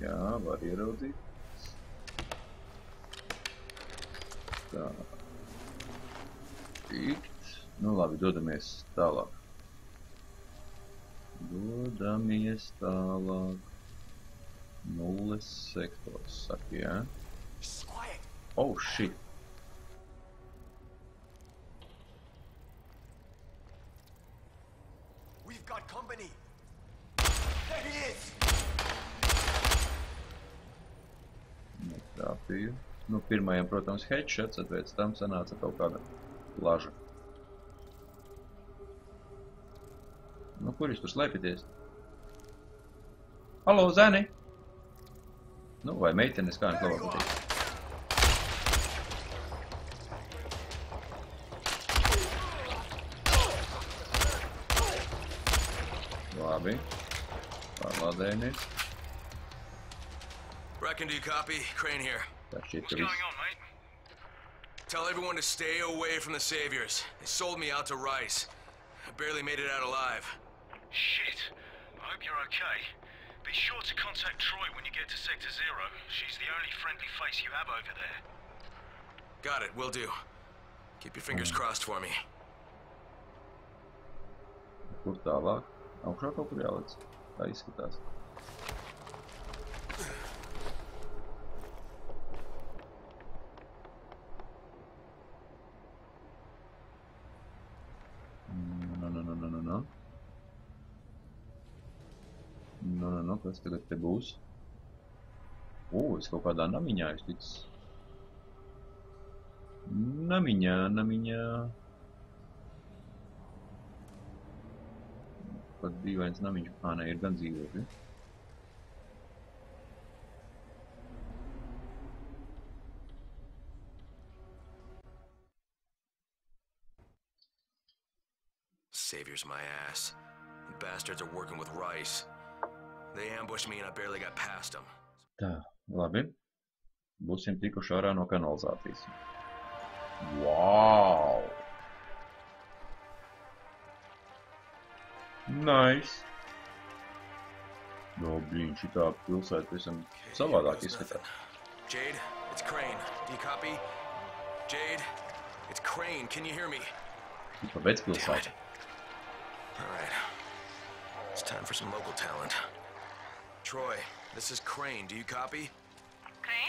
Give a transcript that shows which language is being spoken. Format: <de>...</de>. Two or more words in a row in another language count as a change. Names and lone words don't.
<lv>Jā, var ieraudzīt. Tā. Tikt. Nu, labi, dodamies tālāk. Dodamies tālāk. Nulles sektors, saka, jā?</lv> <en>Oh, shit! We've got company. There he is.</en> <lv>Netrāpīju. Nu, pirmajam, protams, headshots, pēc tam sanāca kaut kāda plaža. Nu, kur jūs tur slēpjaties? Halo, zēni! Nu, vai meitenes, kā viņš labāk pateikt? Labi. Pārlādējamies.</lv> <en>Brecken, do you copy? Crane here.</en> <lv>Tā šķiet,</lv> <en>What's</en> <lv>ka</lv> <en>going</en> <lv>viss.</lv> <en>on, mate? Tell everyone to stay away from the Saviors. They sold me out to Rice. I barely made it out alive. Shit. I hope you're okay. Be sure to contact Troy when you get to Sector Zero. She's the only friendly face you have over there. Got it, will do. Keep your fingers crossed for me.</en> <lv>Kur tālāk? Augšā kaut kur jāliec. Tā izskatās. Nu, kas tagad te būs? Es kaut kādā namiņā es ticis. Namiņā. Pat dīvains namiņš. Nē, ir gan dzīvokļi.</lv> <en>Savior's my ass. The bastards are working with Rice. They ambushed me and I barely got past them.</en> <lv>Tā, labi. Būsim tikuši ārā no kanalizācijas.</lv> <en>Wow! Nice!</en> <lv>No, blīn, šitā pilsēta visam savādāk izskatās.</lv> <en>Jade, it's Crane. Do you copy? Jade, it's Crane. Can you hear me?</en> <lv>Tipa vecpilsēta.</lv> <en>All right. It's Time for some local talent. Troy, this is Crane. Do you copy? Crane?</en>